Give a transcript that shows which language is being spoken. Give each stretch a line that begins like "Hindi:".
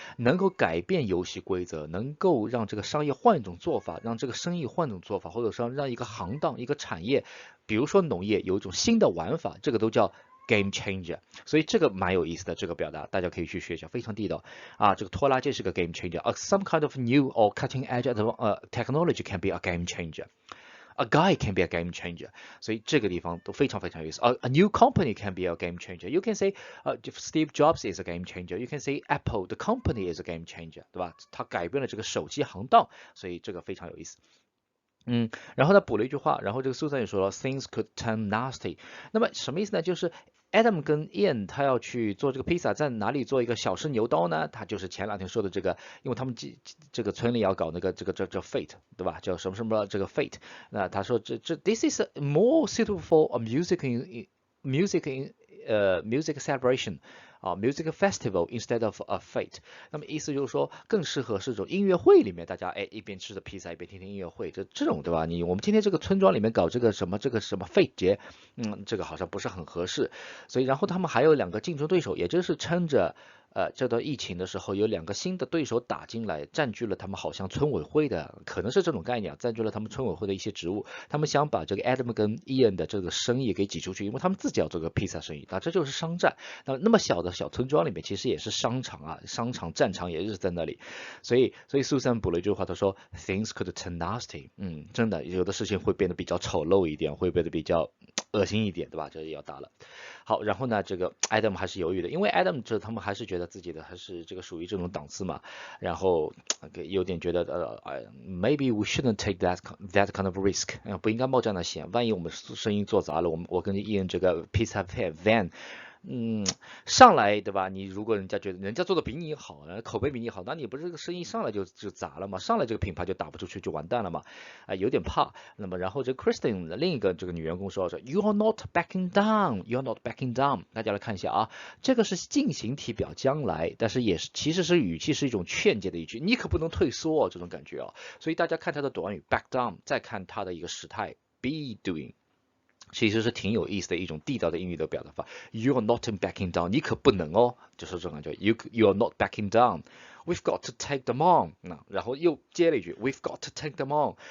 Chinese: 能够改变游戏规则，能够让这个商业换一种做法，让这个生意换一种做法，或者说让一个行当一个产业，比如说农业有一种新的玩法，这个都叫game changer。所以这个蛮有意思的，这个表达大家可以去学一下，非常地道这个拖拉机是个 game changer，
English: some kind of new or cutting edge technology can be a game changer。 A guy can be a game changer，
Chinese: 所以这个地方都非常非常有意思。
English: A new company can be a game changer。 You can say Steve Jobs is a game changer。 You can say Apple the company is a game changer，
Chinese: 对吧？他改变了这个手机行当，所以这个非常有意思。然后他补了一句话，然后这个 Susan 也说了
English: Things could turn nasty。
Chinese: 那么什么意思呢？就是Adam 跟 Ian 他要去做这个披萨，在哪里做一个小试牛刀呢？他就是前两天说的这个，因为他们这个村里要搞那个叫 fate， 对吧？叫什么这个 fate。那他说
English: this is more suitable for a music celebration music festival instead of a fete。
Chinese: 那么意思就是说，更适合是这种音乐会里面，大家一边吃着披萨一边听听音乐会，这种对吧？我们今天这个村庄里面搞这个什么 fete 节，这个好像不是很合适。所以然后他们还有2个竞争对手，也就是趁着这段疫情的时候，有2个新的对手打进来，占据了他们好像村委会的，可能是这种概念，占据了他们村委会的一些职务。他们想把这个 Adam 跟 Ian 的这个生意给挤出去，因为他们自己要做个披萨生意，这就是商战。那么小的小村庄里面，其实也是商场啊，商场战场也是在那里。所以 Susan 补了一句话，他说
English: Things could turn nasty。
Chinese: 真的有的事情会变得比较丑陋一点，会变得比较恶心一点，对吧？这也要打了。好，然后呢，这个 Adam 还是犹豫的，因为 Adam 他们还是觉得自己的还是这个属于这种档次嘛，然后有点觉得
English: maybe we shouldn't take that kind of risk，
Chinese: 不应该冒这样的险，万一我们生意做砸了，我跟Ian这个 pizza van。上来对吧？你如果人家觉得人家做的比你好，口碑比你好，那你不是这个生意上来就砸了吗？上来这个品牌就打不出去，就完蛋了嘛？有点怕。那么然后这
English: Kristen
Chinese: 另一个这个女员工说，
English: You are not backing down, you are not backing down。
Chinese: 大家来看一下啊，这个是进行体表将来，但是其实是语气是一种劝诫的语句，你可不能退缩这种感觉啊。所以大家看它的短语 back down， 再看它的一个时态 be doing。其实是挺有意思的一种地道的英语的表达法
English: ，You are not backing down，
Chinese: 你可不能哦，就是这种感觉
English: ，You are not backing down。We've got to take them on。
Chinese: 然后又接了一句
English: ，We've got to take them on。